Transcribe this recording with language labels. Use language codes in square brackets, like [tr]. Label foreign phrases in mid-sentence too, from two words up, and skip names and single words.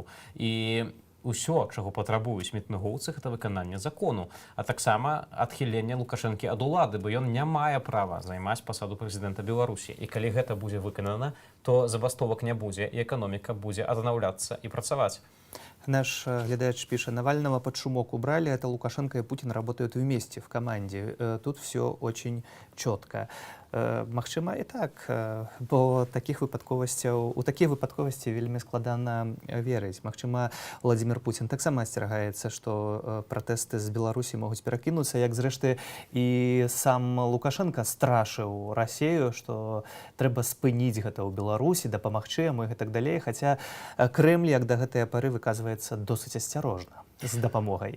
[be] І ўсё, чаго патрабуюць мітынгоўцы, гэта выкананне закону, а таксама адхіленне Лукашэнкі ад улады, бо ён не мае права займаць пасаду прэзідэнта Беларусі. І калі гэта будзе выканана, то забастовак не будзе, і эканоміка будзе аднаўляцца і працаваць. Наш глядач [ru] пишет: Навального под шумок убрали, это Лукашенко и Путин работают вместе в команде. Тут все очень четко. [be] Магчыма і так, бо такіх выпадковасцяў, у такія выпадковасці вельмі складана верыць. Магчыма, Владимир Путин таксама асцерагаецца, што пратэсты з Беларусі могуць перакінуцца, як зрэшты і сам Лукашенко страшыў Расею, што трэба спыніць гэта ў Беларусі, дапамагчы яму і гэтак далей, хаця Крэмль як да гэтай пары выказваецца досыць асцярожна з дапамогай.